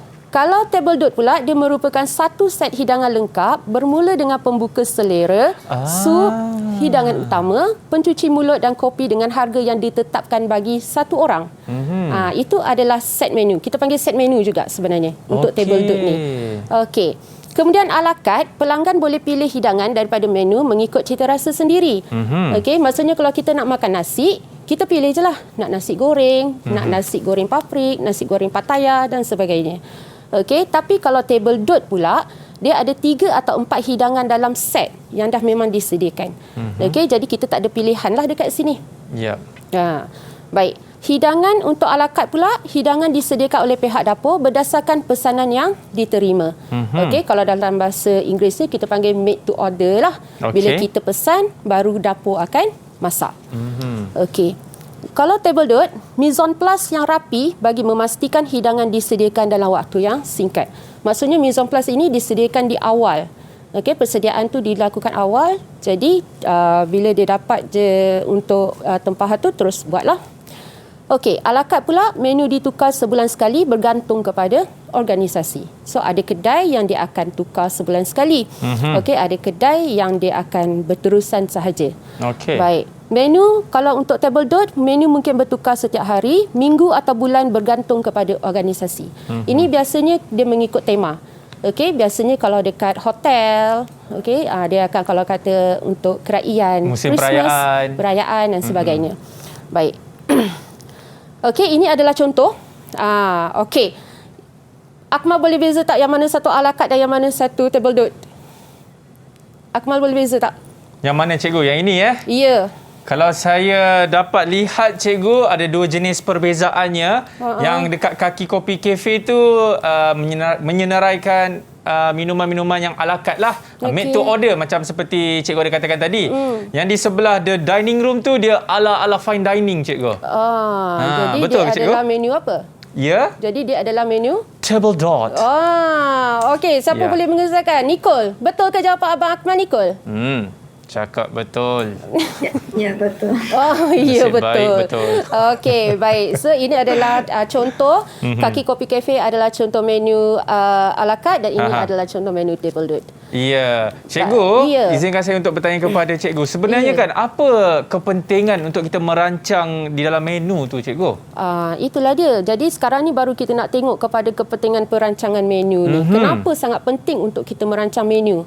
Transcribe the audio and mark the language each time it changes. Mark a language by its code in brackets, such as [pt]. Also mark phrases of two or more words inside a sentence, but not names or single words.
[ms] Kalau [fr] table dot [ms] pula, dia merupakan satu set hidangan lengkap bermula dengan pembuka selera, sup, hidangan utama, pencuci mulut dan kopi dengan harga yang ditetapkan bagi satu orang. Itu adalah set menu. Kita panggil set menu juga sebenarnya untuk [fr] table dot [ms] ni. Okey. Kemudian [fr] a la carte, [ms] pelanggan boleh pilih hidangan daripada menu mengikut cita rasa sendiri. Okey, maksudnya kalau kita nak makan nasi, kita pilih je lah. Nak nasi goreng, nak nasi goreng paprik, nasi goreng Pattaya dan sebagainya. Okey, tapi kalau [fr] table dot [ms] pula, dia ada 3 atau 4 hidangan dalam set yang dah memang disediakan. Okey, jadi kita tak ada pilihan lah dekat sini. Ya. Baik. Hidangan untuk [fr] a la carte [ms] pula, hidangan disediakan oleh pihak dapur berdasarkan pesanan yang diterima. Okey, kalau dalam bahasa Inggerisnya kita panggil [en] made to order [ms] lah. Bila kita pesan, baru dapur akan masak. Okey. Kalau [fr] table dot, mise en place [ms] yang rapi bagi memastikan hidangan disediakan dalam waktu yang singkat. Maksudnya [fr] mise en place [ms] ini disediakan di awal. Okey, persediaan tu dilakukan awal. Jadi bila dia dapat je untuk tempahan tu, terus buatlah. Okey, [fr] a la carte [ms] pula, menu ditukar sebulan sekali bergantung kepada organisasi. So ada kedai yang dia akan tukar sebulan sekali. Okey, ada kedai yang dia akan berterusan sahaja. Okey. Baik. Menu kalau untuk [fr] table dot, [ms] menu mungkin bertukar setiap hari, minggu atau bulan bergantung kepada organisasi. Ini biasanya dia mengikut tema. Okey, biasanya kalau dekat hotel, okey, dia akan kalau kata untuk kerajaan, musim Christmas, perayaan dan sebagainya. Baik. Okey, ini adalah contoh. Okey. Akmal boleh beza tak yang mana satu [fr] a la carte [ms] dan yang mana satu [fr] table dot? [ms] Akmal boleh beza tak? Yang mana cikgu? Yang ini ya? Ya. Kalau saya dapat lihat cikgu, ada 2 jenis perbezaannya. Yang dekat kaki kopi kafe tu menyenaraikan minuman-minuman yang [fr] a la carte [ms] lah. [en] Made to order [ms] macam seperti cikgu ada katakan tadi. Yang di sebelah [en] the dining room [ms] tu dia ala [en] fine dining [ms] cikgu. Jadi betul dia ke, cikgu? adalah menu apa? Ya. Jadi dia adalah menu [fr] Table dot. [ms] Okey, siapa boleh mengesahkan? Nicole, betul ke jawapan abang Akmal, Nicole? Cakap betul. Ya, betul. Ya, Nasib betul. baik, betul. Okey, baik. So ini adalah contoh. Kaki Kopi Cafe adalah contoh menu [fr] a la carte [ms] dan ini adalah contoh menu [fr] table dot. [ms] Ya. Cikgu, izinkan saya untuk bertanya kepada cikgu. Sebenarnya kan apa kepentingan untuk kita merancang di dalam menu tu, cikgu? Itulah dia. Jadi sekarang ni baru kita nak tengok kepada kepentingan perancangan menu ni. Kenapa sangat penting untuk kita merancang menu?